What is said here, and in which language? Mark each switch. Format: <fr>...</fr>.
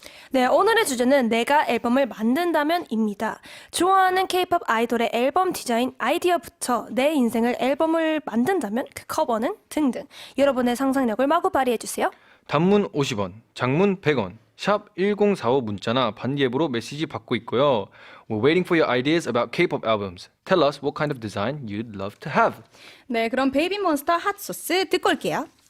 <ko>네, 오늘의 주제는 내가 앨범을 만든다면입니다. 좋아하는 K-pop 아이돌의 앨범 디자인 아이디어부터 내 인생을 앨범을 만든다면 그 커버는 등등 여러분의 상상력을 마구 발휘해주세요. 단문 50원, 장문 100원, 샵 1045 문자나 반디앱으로 메시지 받고 있고요.</ko> <en>We're waiting for your ideas about K-pop albums. Tell us what kind of design you'd love to have.</en> <ko>네, 그럼 베이비몬스터 핫소스 듣고 올게요.</ko>